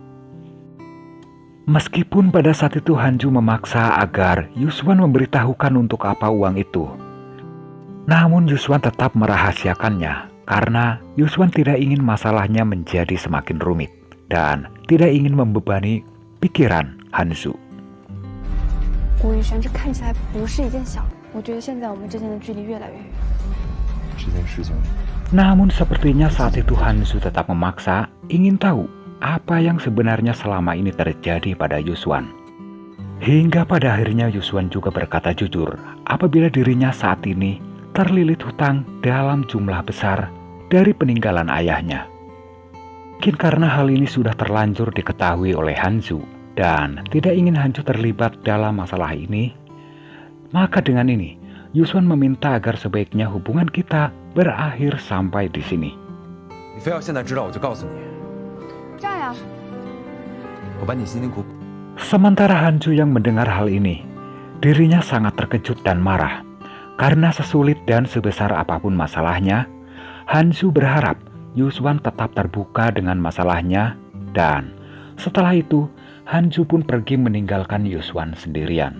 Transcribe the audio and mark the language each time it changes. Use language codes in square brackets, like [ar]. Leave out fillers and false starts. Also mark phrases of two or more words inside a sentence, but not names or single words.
[id] Meskipun pada saat itu Hanju memaksa agar Yuswan memberitahukan untuk apa uang itu, namun Yuswan tetap merahasiakannya karena Yuswan tidak ingin masalahnya menjadi semakin rumit dan tidak ingin membebani pikiran Hansu. [zh] 吴宇轩，这看起来不是一件小事。我觉得现在我们之间的距离越来越远。 [id] Namun sepertinya saat itu Hansu tetap memaksa ingin tahu apa yang sebenarnya selama ini terjadi pada Yuswan. Hingga pada akhirnya Yuswan juga berkata jujur apabila dirinya saat ini terlilit hutang dalam jumlah besar dari peninggalan ayahnya. Mungkin karena hal ini sudah terlanjur diketahui oleh Hansu dan tidak ingin Hansu terlibat dalam masalah ini, maka dengan ini Yuswan meminta agar sebaiknya hubungan kita berakhir sampai di sini. [zh] 你非要现在知道我就告诉你，这样呀，我把你辛辛苦苦。 [id] Sementara Hansu yang mendengar hal ini, dirinya sangat terkejut dan marah. Karena sesulit dan sebesar apapun masalahnya, Hansu berharap Yuswan tetap terbuka dengan masalahnya, dan setelah itu Hansu pun pergi meninggalkan Yuswan sendirian.